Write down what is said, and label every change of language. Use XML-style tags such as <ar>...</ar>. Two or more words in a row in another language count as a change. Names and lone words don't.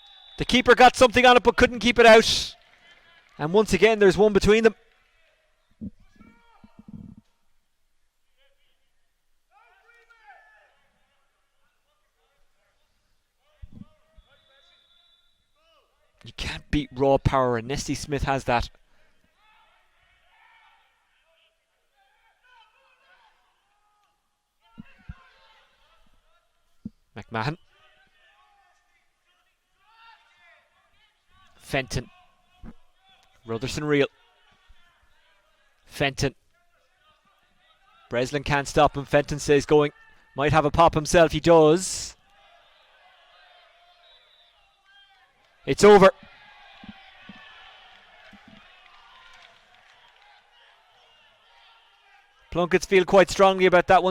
<en>The keeper got something on it but couldn't keep it out. And once again, there's one between them. You can't beat raw power, and Nesty Smith has that. McMahon. Fenton. Rutherson Reel. Fenton. Breslin can't stop him. Fenton stays going. Might have a pop himself. He does. It's over. Plunketts feel quite strongly about that one.</en>